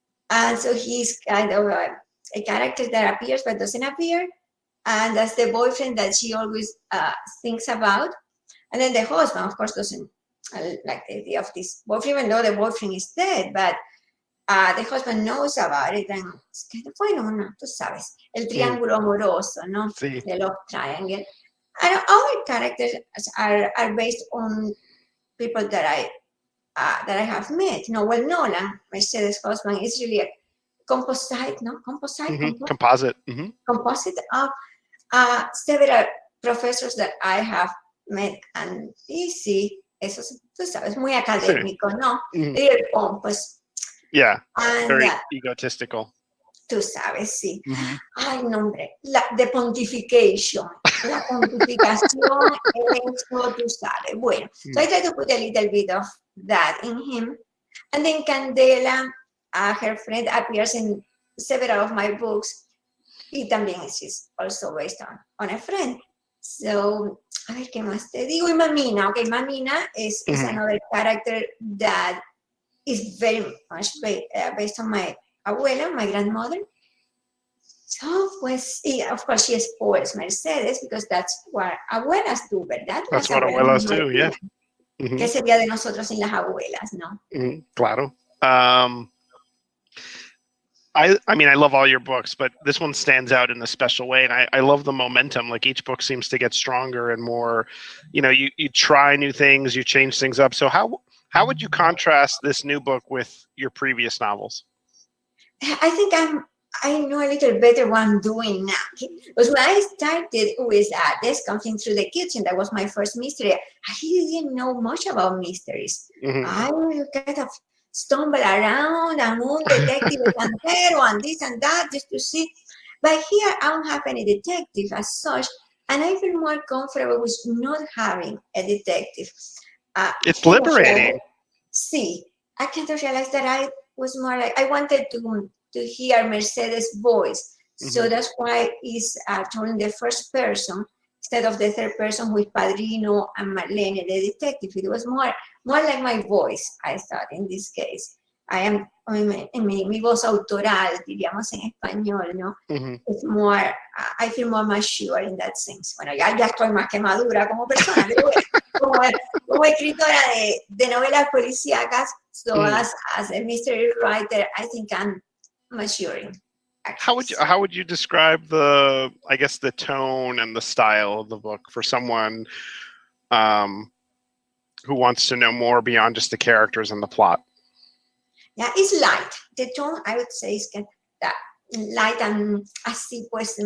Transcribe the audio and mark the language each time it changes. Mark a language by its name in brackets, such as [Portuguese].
[English] And so he's kind of a character that appears but doesn't appear. And that's the boyfriend that she always thinks about. And then the husband, of course, doesn't like the idea of this boyfriend, even though the boyfriend is dead, but the husband knows about it. [Spanish] And es que, bueno, no, tú sabes, el triángulo amoroso, ¿no? Sí. [English] The love triangle. And our characters are based on people that I have met. Well, Nolan, Mercedes' husband, is really a composite. Composite. Composite of several professors that I have met. [Spanish] And sí, eso tú sabes, muy académico, ¿no? [English] Very pompous. Yeah, and, very egotistical. [Spanish] Tú sabes, sí. Ay, no, hombre, the pontification. La pontificación, eso, tú sabes. [English] Bueno, so I try to put a little bit of that in him. And then Candela, her friend, appears in several of my books. Y también she's also based on a friend. So, a ver, ¿qué más te digo? Y Mamina, okay, Mamina is another character that is very much based on my abuela, my grandmother. So, pues, of course, she spoils Mercedes because that's what abuelas do, ¿verdad? That's what abuelas do, yeah. [Spanish] ¿Qué sería de nosotros sin las abuelas, no? Claro. [English] I mean, I love all your books, but this one stands out in a special way, and I love the momentum. Like, each book seems to get stronger and more, you try new things, you change things up. So how would you contrast this new book with your previous novels? I think I know a little better what I'm doing now. Because when I started with Desk Something Through the Kitchen, that was my first mystery, I didn't know much about mysteries. I kind of stumble around and moon detective and this and that just to see. But here I don't have any detective as such, and I feel more comfortable with not having a detective. It's liberating. See, I kind of realized that I was more like, I wanted to hear Mercedes' voice. So that's why it's told in the first person. instead of the third person who is Padrino and Marlene, the detective. It was more like my voice, I thought, in this case. [Spanish] En mi voz autoral, diríamos en español, ¿no? [English] It's more, I feel more mature in that sense. [Spanish] Bueno, ya estoy más que madura como persona, pero bueno, como escritora de novelas policíacas, so as a mystery writer, I think I'm maturing. [English] Actually. How would you describe the tone and the style of the book for someone who wants to know more beyond just the characters and the plot? Yeah, it's light. The tone, I would say, is that light and así pues.